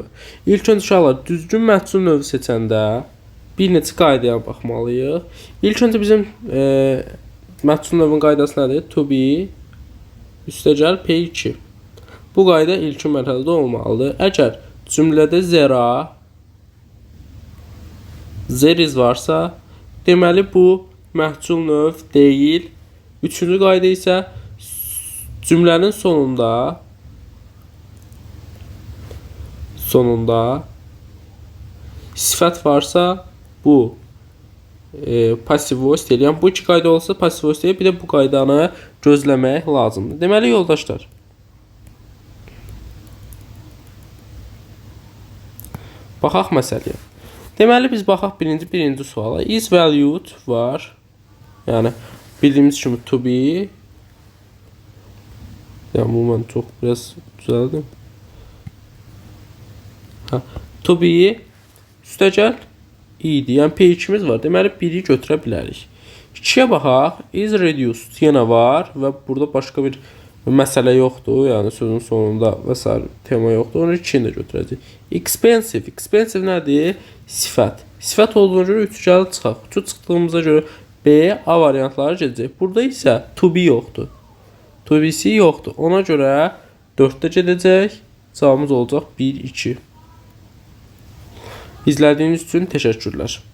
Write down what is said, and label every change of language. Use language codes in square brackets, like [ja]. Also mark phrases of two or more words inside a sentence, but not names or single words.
[az] İlk öncə uşaqlar düzgün məhsul növü seçəndə bir neçə qaydaya baxmalıyıq. İlk öncə bizim məhsul növünün qaydası nədir? [en] To be [az] üstəgəl P2. Bu qayda ilkin mərhələdə olmalıdır. Əgər cümlədə [en] there is [az] varsa, deməli bu məhsul növ deyil. Üçüncü qayda isə cümlənin sonunda sifət varsa bu [en] passive voice [az] deyil. Yəni bu iki qayda olsa [en] passive voice [az] deyil. Bir də bu qaydanı gözləmək lazımdır. Deməli yoldaşlar, baxaq məsələyə. Deməli biz baxaq birinci suala. [en] Is valued var. [az] Yəni bildiyimiz kimi [en] to be. [az] Yəni bu mən çox biraz düzəldim. [en] To be [az] üstəgəl idi. Yəni P2'miz var. Deməli 1'i götürə bilərik. 2'yə baxaq. [en] Is reduced [az] yenə var və burada başqa bir məsələ yoxdur. Yəni sözün sonunda və s. tema yoxdur. Onu 2'ni də götürəcəyik. Expensive. Expensive nədir? Sifət. Sifət olduğuna görə üçgəli çıxaq. Üçü çıxdığımıza görə B, A variantları gedəcək. Burada isə [en] to be [az] yoxdur. [en] To be- [az] si yoxdur. Ona görə 4-də gedəcək. Cavabımız olacaq 1, 2. İzlədiyiniz üçün təşəkkürlər.